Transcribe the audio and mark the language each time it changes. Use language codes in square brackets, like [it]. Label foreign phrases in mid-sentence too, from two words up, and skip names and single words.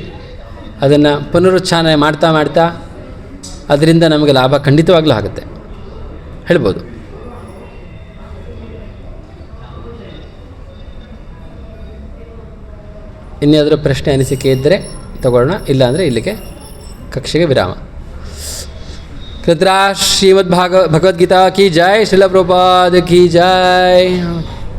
[kn] ಅದನ್ನು ಪುನರುಚ್ಚಾರಣೆ ಮಾಡ್ತಾ ಮಾಡ್ತಾ ಅದರಿಂದ ನಮಗೆ ಲಾಭ ಖಂಡಿತವಾಗ್ಲೂ ಆಗುತ್ತೆ, ಹೇಳ್ಬೋದು. ಇನ್ಯಾದರೂ ಪ್ರಶ್ನೆ ಅನಿಸಿಕೆ ಇದ್ದರೆ ತಗೊಳ್ಳೋಣ, ಇಲ್ಲಾಂದರೆ ಇಲ್ಲಿಗೆ ಕಕ್ಷೆಗೆ ವಿರಾಮ. [hi] कृतराज श्रीमद् भगवद्गीता की जय, श्रील प्रभुपाद की जय.